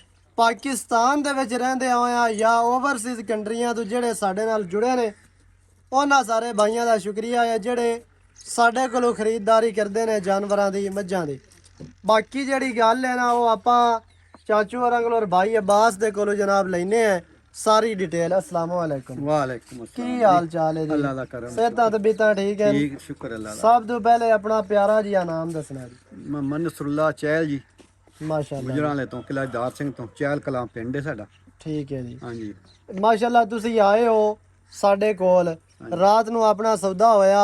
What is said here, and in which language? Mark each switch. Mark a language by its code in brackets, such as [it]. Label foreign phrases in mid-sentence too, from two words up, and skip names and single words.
[pa] پاکستان دے وچ رہندے ہویا یا اوورسیز کنٹریاں تو جیڑے ساڈے نال جڑے نے انہاں سارے بھائیوں کا شکریہ ہے جیڑے ساڈے کولوں خریداری کرتے ہیں جانوراں دی مجھاں دی. باقی جیڑی گل ہے نا وو آپاں چاچو ہوراں کولوں بھائی عباس دے کولوں جناب لینے ہیں ساری ڈیٹیل. السلام والیکم. वालेकुम की अस्सलाम حال چال ہے جی? اللہ دا کرم صحتاں طبیعتاں ٹھیک ہے? ٹھیک شکر اللہ دا. سب تو پہلے اپنا پیارا جیہا ناں دسنا جی. मोहम्मद नसरुल्लाह चहल जी माशाअल्लाह گجرالے تو قلعہ دار سنگھ تو چہل کلاں پنڈ ہے ساڈا. ٹھیک ہے جی. ہاں جی ماشاءاللہ تسی آئے ہو ساڈے کول رات نوں اپنا سودا ہویا